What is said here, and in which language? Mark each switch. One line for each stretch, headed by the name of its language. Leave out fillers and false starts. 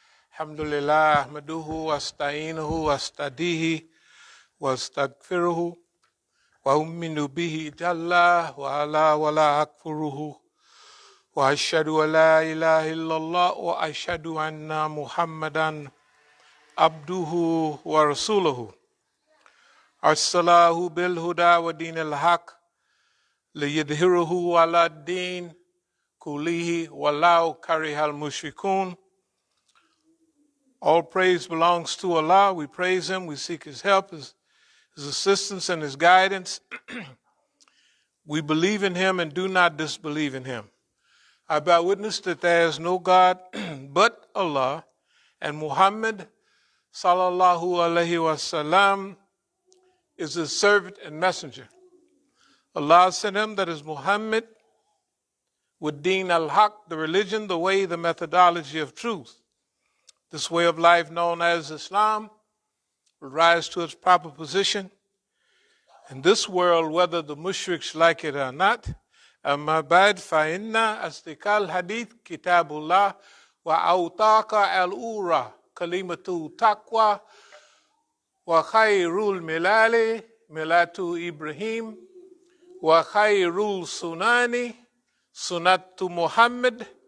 Arabic: الحمد لله أحمده واستعينه واستهديه واستغفره وأؤمن به جل وعلا ولا أكفره وأشهد أن لا إله إلا الله وأشهد أن محمدا عبده ورسوله أرسله بالهدى ودين الحق ليظهره على الدين كله ولو كره المشركون.
English: All praise belongs to Allah. We praise Him. We seek His help, His assistance, and His guidance. We believe in Him and do not disbelieve in Him. I bear witness that there is no God but Allah, and Muhammad sallallahu alaihi wasallam is His servant and messenger. Allah sent him, that is Muhammad, with Deen al-Haq, the religion, the way, the methodology of truth. This way of life known as Islam will rise to its proper position in this world, whether the mushriks like it or not.
Arabic: أما بعد فإن أصدق الحديث كتاب الله وأوثق الأمور كلمة التقوى وخير الملل ملة إبراهيم وخير السنن سنة محمد